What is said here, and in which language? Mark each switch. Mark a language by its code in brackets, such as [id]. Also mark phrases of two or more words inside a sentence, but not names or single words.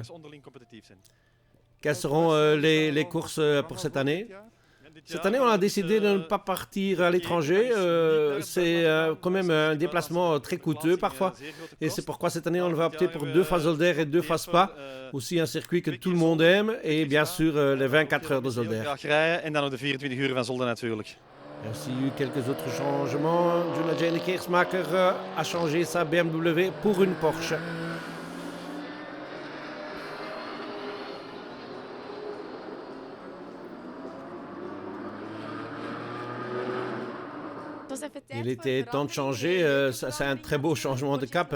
[fr] Quelles seront les courses pour cette année? Cette année, on a décidé de ne pas partir à l'étranger. C'est quand même un déplacement très coûteux parfois. Et c'est pourquoi cette année, on va opter pour 2 fois Zolder et 2 fois Spa. Aussi un circuit que tout le monde aime. Et bien sûr, les 24 heures de Zolder. [nl] En dan ook de 24 uur van Zolder natuurlijk. [fr] Il y a aussi eu quelques autres changements. June Keersmaker a changé sa BMW pour une Porsche. Il était temps de changer, c'est un très beau changement de cap.